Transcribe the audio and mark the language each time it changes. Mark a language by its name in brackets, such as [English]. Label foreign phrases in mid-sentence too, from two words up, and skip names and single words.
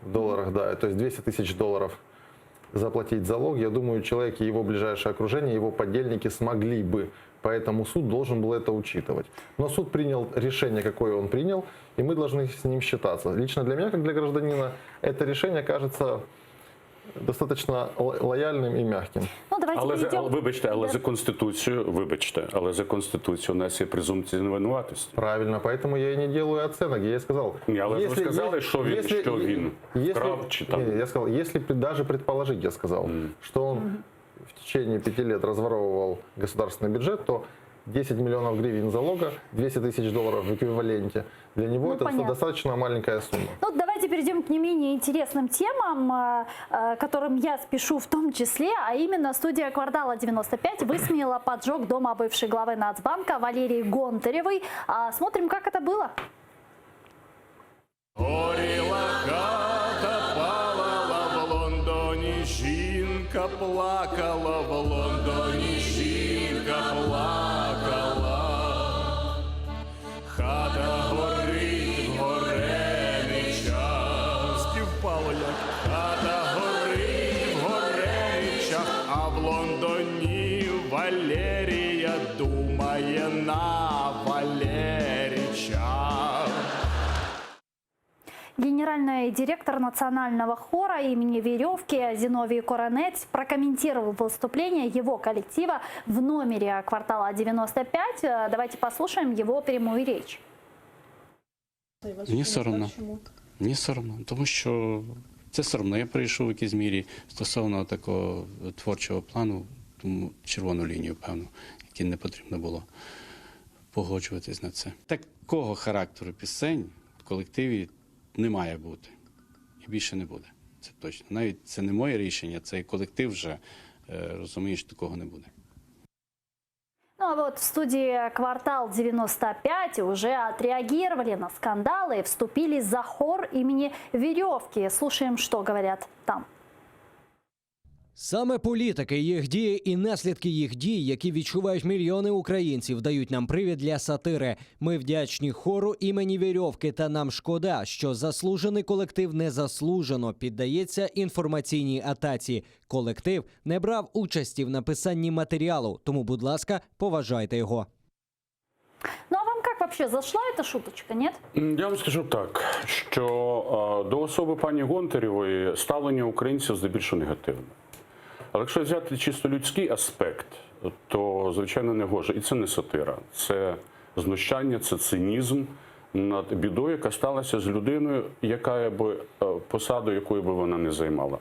[Russian] В долларах, да, то есть 200 тысяч долларов заплатить залог, я думаю, человек и его ближайшее окружение, его подельники смогли бы. Поэтому суд должен был это учитывать. Но суд принял решение, какое он принял, и мы должны с ним считаться. Лично для меня, как для гражданина, это решение кажется достаточно [Ukrainian] лояльним і м'яким. Ну, Вибачте, але за Конституцією у нас є презумпція невинуватості. [Russian] Правильно, поэтому я и не делаю оценок. Я сказал, [Ukrainian] але ви сказали, що він вкрав чи там. [Russian] Я сказал, если даже предположить, я сказал, что он в течение 5 лет разворовывал государственный бюджет, то 10 миллионов гривен залога, 200 тысяч долларов в эквиваленте, для него это достаточно маленькая сумма. Ну, давайте перейдем к не менее интересным темам, которым я спешу в том числе, а именно студия «Квартала 95» высмеяла поджог дома бывшей главы Нацбанка Валерии Гонтаревой. Смотрим, как это было. [Ukrainian] Горіла хата, палала в Лондоні, жінка плакала в Лондоні, жінка плакала. Хата горить, горе не час. Співпало як. Хата горить, горе не час, а в Лондоні Валерія думає на Валерича. [Russian] Генерал генеральный директор национального хора имени Веревки Зиновий Коронец прокомментировал выступление его коллектива в номере квартала 95. Давайте послушаем его прямую речь. [Ukrainian] Мені соромно. Мені соромно, тому що це соромно. Я прийшов в якійсь мірі стосовно такого творчого плану, тому червону лінію, певно, яку не потрібно було погоджуватись на це. Такого характеру пісень в колективі не має бути. І більше не буде. Це точно. Навіть це не моє рішення, цей колектив вже розуміє, що такого не буде. [Russian] Ну а вот в студии «Квартал 95» уже отреагировали на скандалы и вступили за хор имени Веревки. Слушаем, что говорят там. [Ukrainian] Саме політики, їх дії і наслідки їх дій, які відчувають мільйони українців, дають нам привід для сатири. Ми вдячні хору імені Вірьовки, та нам шкода, що заслужений колектив незаслужено піддається інформаційній атаці. Колектив не брав участі в написанні матеріалу, тому, будь ласка, поважайте його. [Russian] Ну а вам как вообще, зашла эта шуточка, нет? [Ukrainian] Я вам скажу так, що до особи пані Гонтаревої ставлення українців здебільшого негативне. Але якщо взяти чисто людський аспект, то, звичайно, не гоже. І це не сатира. Це знущання, це цинізм над бідою, яка сталася з людиною, яка би посаду, якої би вона не займала.